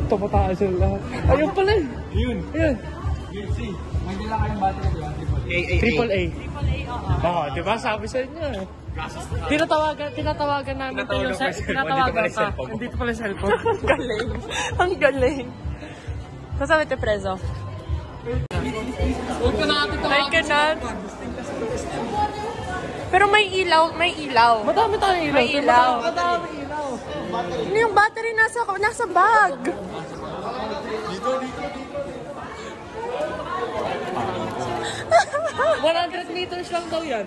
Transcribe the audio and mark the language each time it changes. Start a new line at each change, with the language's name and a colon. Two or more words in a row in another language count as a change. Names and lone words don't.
Filipino: Tumataan sila lahat. Ayun pala eh. Yun. Ayun. See, may dala kayong battery di ba? AAA. Oo, di ba? Sabi sa inyo eh. Tinatawagan namin ito yung tinatawagan ka. Nandito pala yung cellphone. Ang galing.
Italian: Cosa avete preso?
English: I cannot.
Filipino: Pero may ilaw, may ilaw. Madami tayong ilaw. May ilaw. Madami ilaw. Ano yung battery nasa bag? Dito. 100 meters lang daw yan.